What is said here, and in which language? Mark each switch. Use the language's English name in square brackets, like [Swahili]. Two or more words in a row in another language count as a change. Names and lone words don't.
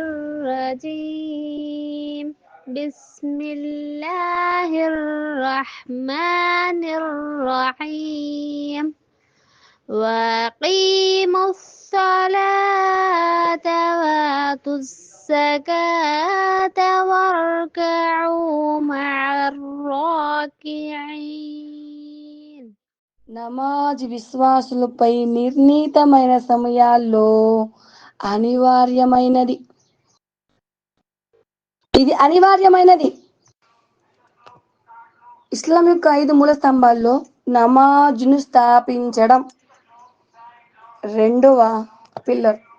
[Arabic] الرجيم بسم الله الرحمن الرحيم وأقيموا الصلاة وآتوا الزكاة واركعوا مع الراكعين. [Telugu] నమాజ్ విశ్వాసులపై నిర్ణీతమైన సమయాల్లో అనివార్యమైనది. ఇది అనివార్యమైనది. ఇస్లాం యొక్క 5 మూల స్తంభాల్లో నమాజ్ను స్థాపించడం రెండవ పిల్లర్.